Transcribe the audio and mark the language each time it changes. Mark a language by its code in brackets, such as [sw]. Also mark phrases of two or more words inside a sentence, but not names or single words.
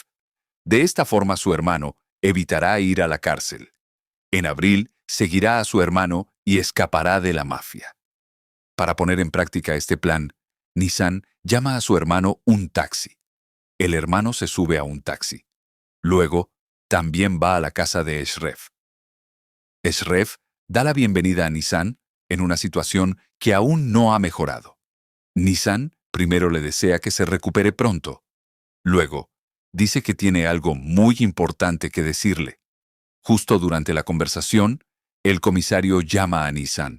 [es] De esta forma su hermano evitará ir a la cárcel. En abril seguirá a su hermano y escapará de la mafia. Para poner en práctica este plan, Nisan llama a su hermano un taxi. El hermano se sube a un taxi. Luego, también va a la casa de Eşref. Eşref da la bienvenida a Nisan en una situación que aún no ha mejorado. Nisan primero le desea que se recupere pronto. Luego, dice que tiene algo muy importante que decirle. Justo durante la conversación, el comisario llama a Nisan.